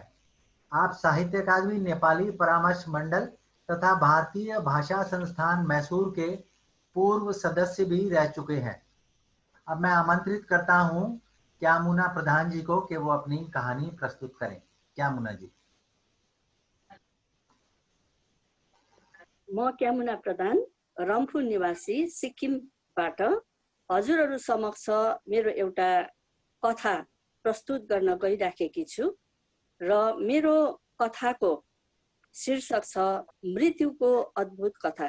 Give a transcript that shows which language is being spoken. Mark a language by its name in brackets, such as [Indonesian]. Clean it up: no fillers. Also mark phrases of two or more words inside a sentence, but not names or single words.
[Hindi] आप साहित्य अकादमी नेपाली परामर्श मंडल तथा भारतीय भाषा संस्थान मैसूर के पूर्व सदस्य भी रह चुके हैं। अब मैं आमंत्रित करता हूं क्यामुना प्रधान जी को कि वो अपनी कहानी प्रस्तुत करें। क्यामुना जी। [Nepali] म क्यामुना प्रधान, रम्फू निवासी, सिक्किमबाट हजुरहरू समक्ष मेरो एउटा कथा प्रस्तुत गर्न गइराखेकी छु र मेरो कथाको शीर्षक छ मृत्युको अद्भुत कथा।